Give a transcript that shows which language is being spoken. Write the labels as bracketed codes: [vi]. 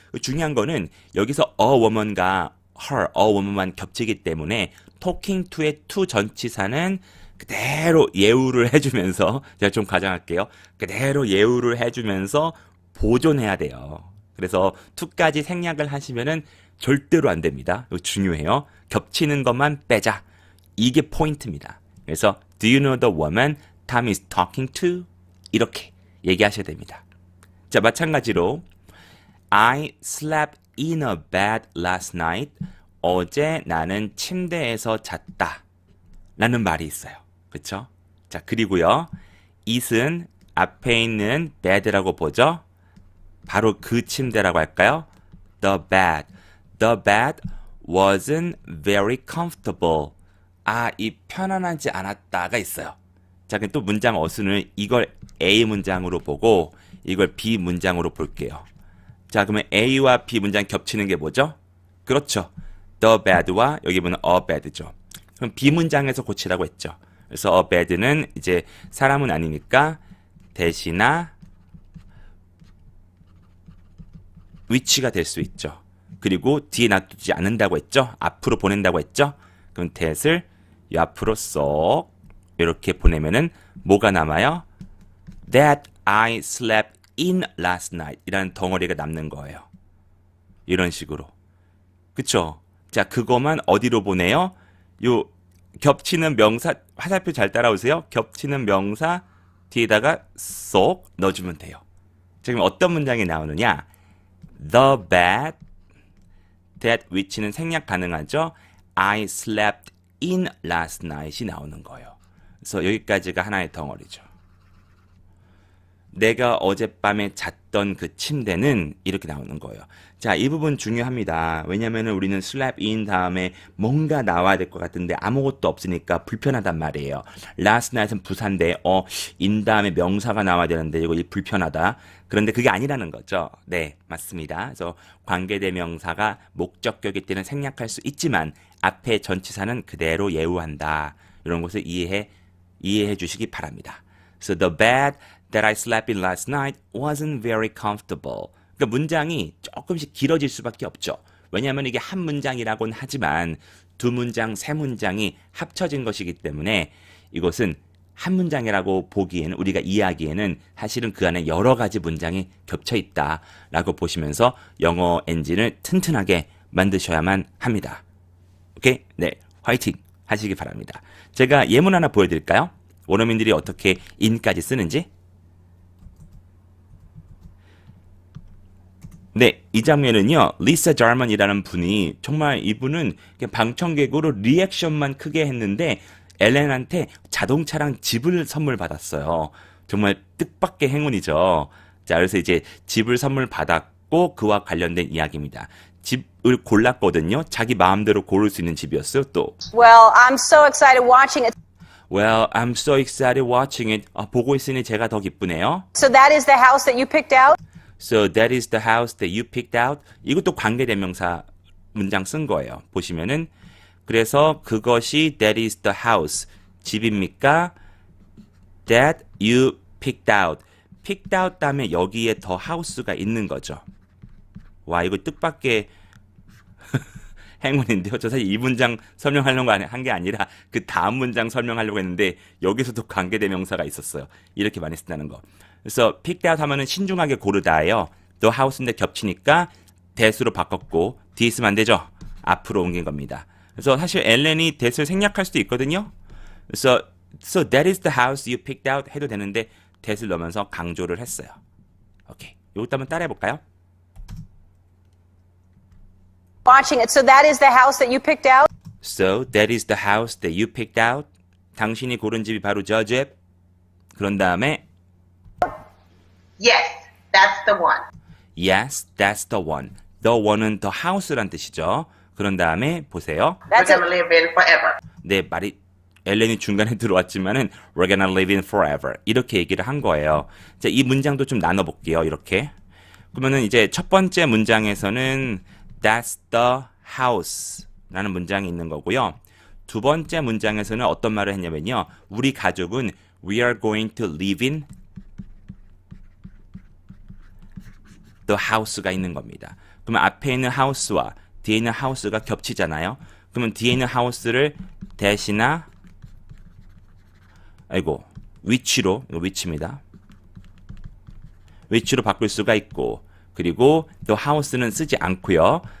[ko] 중요한 거는 여기서 a woman과 her, a woman만 겹치기 때문에 talking to의 to 전치사는 그대로 예우를 해주면서 제가 좀 가정할게요. 그대로 예우를 해주면서 보존해야 돼요. 그래서 to까지 생략을 하시면은 절대로 안 됩니다. 이거 중요해요. 겹치는 것만 빼자. 이게 포인트입니다. 그래서 [en] Do you know the woman Tom is talking to? [ko] 이렇게 얘기하셔야 됩니다. 자, 마찬가지로 [en] I slept in a bed last night [ko] 어제 나는 침대에서 잤다. 라는 말이 있어요. 그쵸? 자, 그리고요. it은 앞에 있는 bed라고 보죠? 바로 그 침대라고 할까요? [en] The bed. The bed wasn't very comfortable. [ko] 아, 이 편안하지 않았다가 있어요. 자, 그럼 또 문장 어순을 이걸 A 문장으로 보고 이걸 B 문장으로 볼게요. 자, 그러면 A와 B 문장 겹치는 게 뭐죠? 그렇죠. The bed와 여기 보면 a bed죠. 그럼 B 문장에서 고치라고 했죠. 그래서 a bed는 이제 사람은 아니니까 대시나 위치가 될 수 있죠. 그리고 뒤에 놔두지 않는다고 했죠. 앞으로 보낸다고 했죠. 그럼 that을 이 앞으로 쏙 이렇게 보내면은 뭐가 남아요? [en] That I slept in last night [ko] 이라는 덩어리가 남는 거예요. 이런 식으로. 그쵸? 자, 그거만 어디로 보내요? 요 겹치는 명사, 화살표 잘 따라오세요. 겹치는 명사 뒤에다가 쏙 넣어주면 돼요. 지금 어떤 문장이 나오느냐? [en] The bed that which는 [ko] 생략 가능하죠. [en] I slept in last night이 [ko] 나오는 거예요. 그래서 여기까지가 하나의 덩어리죠. 내가 어젯밤에 잤던 그 침대는 이렇게 나오는 거예요. 자, 이 부분 중요합니다. 왜냐면은 우리는 slept in 다음에 뭔가 나와야 될 것 같은데 아무것도 없으니까 불편하단 말이에요. last night은 부사인데 in 다음에 명사가 나와야 되는데 이거 불편하다. 그런데 그게 아니라는 거죠. 네, 맞습니다. 그래서 관계대명사가 목적격일 때는 생략할 수 있지만 앞에 전치사는 그대로 예우한다. 이런 것을 이해해 주시기 바랍니다. [en] So the bed that I slept in last night wasn't very comfortable. [ko] 그러니까 문장이 조금씩 길어질 수밖에 없죠. 왜냐하면 이게 한 문장이라고는 하지만 두 문장, 세 문장이 합쳐진 것이기 때문에 이것은 한 문장이라고 보기에는 우리가 이해하기에는 사실은 그 안에 여러 가지 문장이 겹쳐 있다라고 보시면서 영어 엔진을 튼튼하게 만드셔야만 합니다. 오케이? 네, 화이팅 하시기 바랍니다. 제가 예문 하나 보여드릴까요? 원어민들이 어떻게 in까지 쓰는지. 네, 이 장면은요, 리사 자먼이라는 분이 정말 이분은 방청객으로 리액션만 크게 했는데 엘렌한테 자동차랑 집을 선물 받았어요. 정말 뜻밖의 행운이죠. 자, 그래서 이제 집을 선물 받았고 그와 관련된 이야기입니다. 집을 골랐거든요. 자기 마음대로 고를 수 있는 집이었어요. 또. [en] Well, I'm so excited watching it. Well, I'm so excited watching it. [ko] 보고 있으니 제가 더 기쁘네요. [en] So that is the house that you picked out? So that is the house that you picked out. [ko] 이것도 관계대명사 문장 쓴 거예요. 보시면은 그래서 그것이 that is the house 집입니까? [en] That you picked out. picked out [ko] 다음에 여기에 더 [en] house가 [ko] 있는 거죠. 와, 이거 뜻밖의 행운인데요. 저 사실 이 문장 설명하려고 한 게 아니라 그 다음 문장 설명하려고 했는데 여기서도 관계대명사가 있었어요. 이렇게 많이 쓴다는 거. 그래서 picked out 하면은 신중하게 고르다예요. the house인데 겹치니까 that으로 바꿨고 뒤에 있으면 안 되죠. 앞으로 옮긴 겁니다. 그래서 사실 엘렌이 that을 생략할 수도 있거든요. 그래서 [en] so that is the house you picked out [ko] 해도 되는데 [en] that을 [ko] 넣으면서 강조를 했어요. 오케이. 이것도 한번 따라해 볼까요? [en] Watching it. So that is the house that you picked out? So that is the house that you picked out. [ko] 당신이 고른 집이 바로 저 집. 그런 다음에 [en] Yes, that's the one. Yes, that's the one. [ko] The one은 the house란 뜻이죠. 그런 다음에 보세요. [en] We're gonna live in forever. [ko] 네, 말이 엘렌이 중간에 들어왔지만은 [en] We're gonna live in forever. [ko] 이렇게 얘기를 한 거예요. 자, 이 문장도 좀 나눠볼게요. 이렇게. 그러면은 이제 첫 번째 문장에서는 That's the house 라는 문장이 있는 거고요. 두 번째 문장에서는 어떤 말을 했냐면요. 우리 가족은 [en] We are going to live in the house가 [ko] 있는 겁니다. 그러면 앞에 있는 house와 뒤에 있는 house가 겹치잖아요. 그러면 뒤에 있는 house를 대시나 위치로, 이거 위치입니다. 위치로 바꿀 수가 있고 그리고 the house는 쓰지 않고요.